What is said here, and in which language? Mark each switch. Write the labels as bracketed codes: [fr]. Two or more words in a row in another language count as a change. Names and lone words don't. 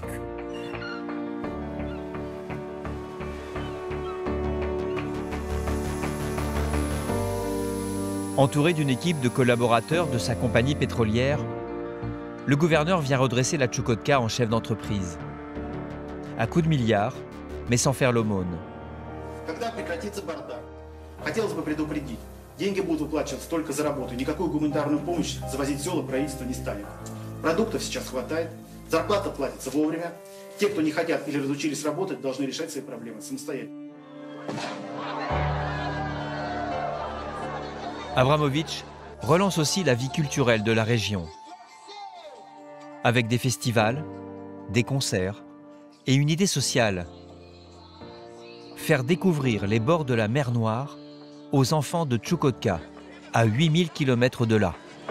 [fr] Entouré d'une équipe de collaborateurs de sa compagnie pétrolière, le gouverneur vient redresser la Tchoukotka en chef d'entreprise. À coups de milliards, mais sans faire l'aumône. [ru] Деньги будут выплачиваться только за работу. Никакую гуманитарную помощь завозить в села правительство не станет. Продуктов сейчас хватает, зарплата платится вовремя. Те, кто не хотят или разучились работать, должны решать свои проблемы самостоятельно. [fr] Abramovich relance aussi la vie culturelle de la région, avec des festivals, des concerts et une idée sociale. Faire découvrir les bords de la mer Noire aux enfants de Tchoukotka, à 8000 km de là.